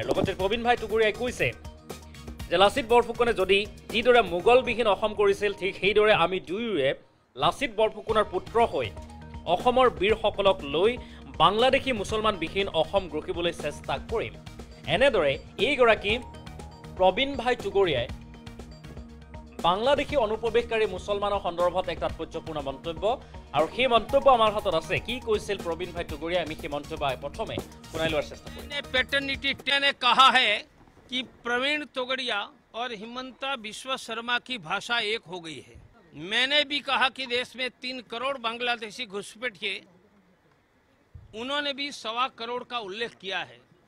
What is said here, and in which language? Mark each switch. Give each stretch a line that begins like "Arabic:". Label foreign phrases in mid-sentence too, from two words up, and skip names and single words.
Assamese: লগতে প্ৰবীণ ভাই টুগুৰীয়াই কৈছে যে লাচিত বৰফুকনে যদি যিদৰে মোগলবিহীন অসম কৰিছিল ঠিক সেইদৰে আমি দুয়োৰে লাচিত বৰফুকনৰ পুত্ৰ হৈ অসমৰ বীৰসকলক লৈ বাংলাদেশী মুছলমানবিহীন অসম গঢ়িবলৈ চেষ্টা কৰিম। এনেদৰে এইগৰাকী প্ৰবীণ ভাই টুগুৰীয়াই বাংলাদেশী অনুপ্ৰৱেশকাৰী মুছলমানৰ সন্দৰ্ভত এক তাৎপৰ্যপূৰ্ণ মন্তব্য আৰু সেই মন্তব্য আমাৰ হাতত আছে। কি কৈছিল প্ৰবীণ ভাই টুগুৰীয়াই আমি সেই মন্তব্য প্ৰথমে শুনাই লোৱাৰ চেষ্টা কৰিম।
Hindi: पैटर्निटी ने कहा है कि प्रवीण तोगड़िया और हिमंता बिश्व शर्मा की भाषा एक हो गई है। मैंने भी कहा कि देश में 3 करोड़ बांग्लादेशी घुसपैठिए, उन्होंने भी 1.25 करोड़ का उल्लेख किया है।